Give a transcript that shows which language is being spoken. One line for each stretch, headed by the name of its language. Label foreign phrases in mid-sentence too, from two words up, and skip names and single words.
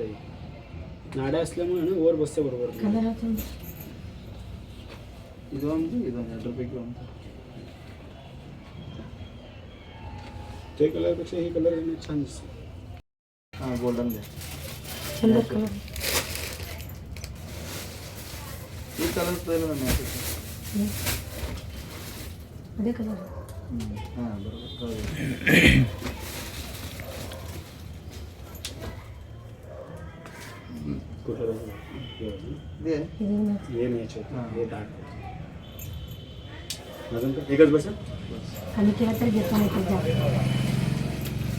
Marathi: नाड्या असल्यामुळे ना वर बसते बरोबर. कलर ते कलरपेक्षा हे कलर छान दिसते. हां, गोल्डन दे. सुंदर कलर.
Kannada: ಈ ಕಲರ್ ಅದೇ ಕಲರ್. ಹಾಂ, ಬರೋದು
Marathi: ये न्यायचे हे दाट अजून एकच बस आणि केला तर घेतो नाही तर